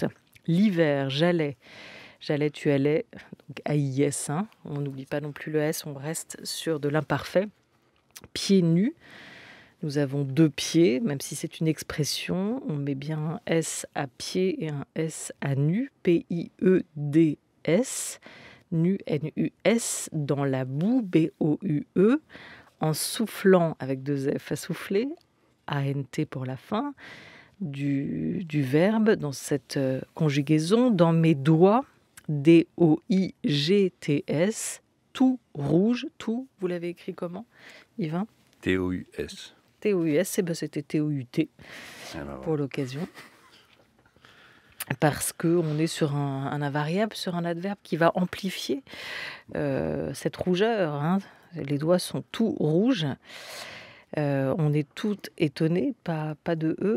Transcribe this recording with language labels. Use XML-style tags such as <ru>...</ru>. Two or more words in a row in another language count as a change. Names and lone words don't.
<fr>L'hiver, j'allais, tu allais, donc AIS, hein. On n'oublie pas non plus le S, on reste sur de l'imparfait. Pieds nus. Nous avons 2 pieds, même si c'est une expression, on met bien un S à pied et un S à nu, P-I-E-D-S, nu, N-U-S, dans la boue, B-O-U-E, en soufflant avec 2 F à souffler, A-N-T pour la fin, du verbe dans cette conjugaison, dans mes doigts, D-O-I-G-T-S, tout rouge, tout, vous l'avez écrit comment, Yvain? T-O-U-S. T-O-U-S, c'était T-O-U-T pour l'occasion. Parce qu'on est sur un invariable, sur un adverbe qui va amplifier cette rougeur. Hein. Les doigts sont tout rouges. On est toutes étonnés, pas de E.</fr>